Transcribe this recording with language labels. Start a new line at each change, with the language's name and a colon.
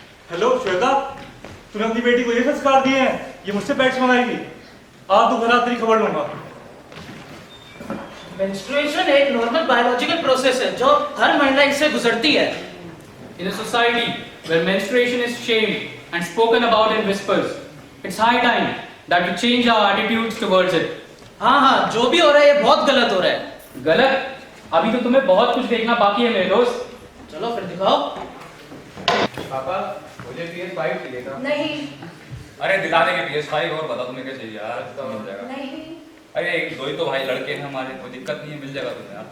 Hindi: Hello Shweta, तूने अपनी बेटी को ये संस्कार दिए हैं? ये मुझसे पैड्स मंगाएगी? आज दोपहर तेरी खबर लूंगा। मेंस्ट्रुएशन एक नॉर्मल बायोलॉजिकल प्रोसेस है जो हर महिला इससे गुजरती है।
English: In a society where menstruation is shamed and spoken about in whispers, it's high time that we change our attitudes towards it.
Hindi: हाँ जो भी हो रहा है ये बहुत गलत हो रहा है। गलत? अभी तो तुम्हें बहुत कुछ देखना बाकी है मेरे दोस्त। चलो फिर दिखाओ। पापा मुझे PS5 चाहिए था। नहीं अरे दिला देंगे PS5, और बता तुम्हें क्या चाहिए यार, तो मिल जाएगा। नहीं अरे दो ही तो भाई लड़के हैं हमारे, कोई दिक्कत नहीं है, मिल जाएगा तुम्हें यार।